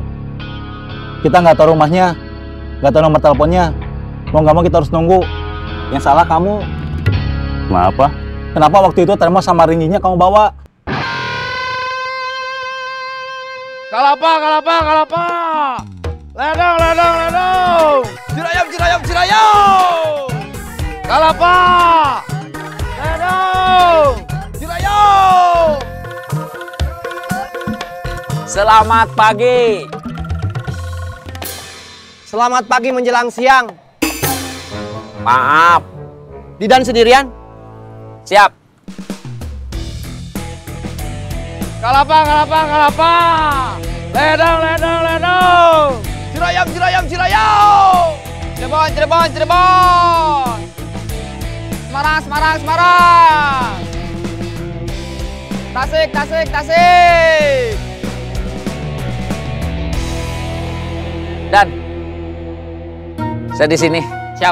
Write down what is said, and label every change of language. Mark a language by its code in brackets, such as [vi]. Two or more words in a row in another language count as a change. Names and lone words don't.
[id] Kita nggak tahu rumahnya, nggak tahu nomor teleponnya. Mau nggak mau kita harus nunggu. Yang salah kamu. Kenapa? Kenapa waktu itu termos sama rinjingnya kamu bawa? Kalapa, kalapa, kalapa. Ledang, ledang, ledang. Cirayam, cirayam, cirayam. Kalapa. Ledang. Cirayam. Selamat pagi. Selamat pagi menjelang siang. Maaf. Didan sendirian? Siap. Kalapa, kalapa, kalapa. Ledang, ledang, ledang. Cirayam, cirayam, cirayam. Cirebon, Cirebon, Cirebon. Semarang, Semarang, Semarang. Tasik, Tasik, Tasik. Dan saya di sini. Siap.